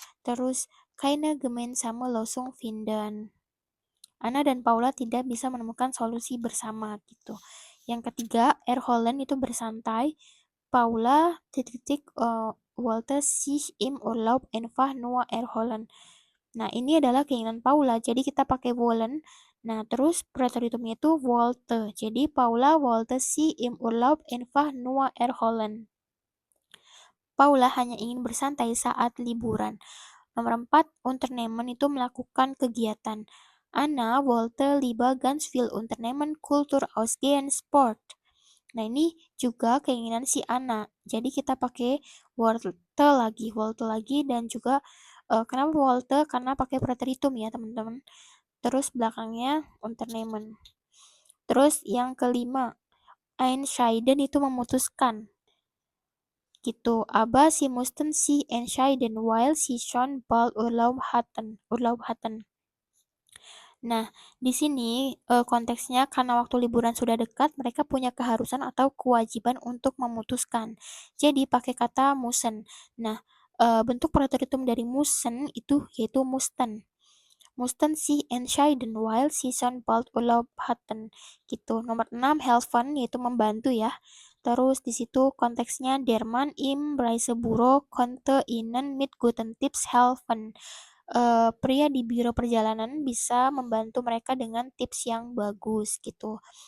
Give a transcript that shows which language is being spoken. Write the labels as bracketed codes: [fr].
[de] Terus keine gemeinsame Lösung finden. [id] Anna dan Paula tidak bisa menemukan solusi bersama gitu. Yang ketiga, erholen itu bersantai. [de] Paula titik-titik wollte sich im Urlaub einfach nur erholen. [id] Nah, ini adalah keinginan Paula, jadi kita pakai wollen. Nah, terus preteritumnya itu wollte. [de] Jadi Paula wollte sich im Urlaub einfach nur erholen. [id] Paula hanya ingin bersantai saat liburan. Nomor 4, Unternehmen itu melakukan kegiatan. [de] Anna wollte lieber ganz viel Unternehmen, Kultur, Ausgehen, Sport. [id] Nah, ini juga keinginan si Anna. Jadi kita pakai wollte lagi dan juga kenapa wollte? Karena pakai preteritum ya, teman-teman. Terus belakangnya Unternehmen. Terus yang kelima, entscheiden itu memutuskan. Gitu. [de] Aber sie mussten sich entscheiden, weil sie schon bald Urlaub hatten. [id] Nah, di sini konteksnya karena waktu liburan sudah dekat, mereka punya keharusan atau kewajiban untuk memutuskan. Jadi pakai kata müssen. Nah, bentuk preteritum dari müssen itu yaitu mussten. [de] Mussten sich entscheiden, weil sie schon bald Urlaub hatten. Gitu. [id] Nomor 6, helfen yaitu membantu ya. Terus di situ konteksnya [de] der Mann im Reisebüro konnte ihnen mit guten Tipps helfen. [id] Pria di biro perjalanan bisa membantu mereka dengan tips yang bagus gitu.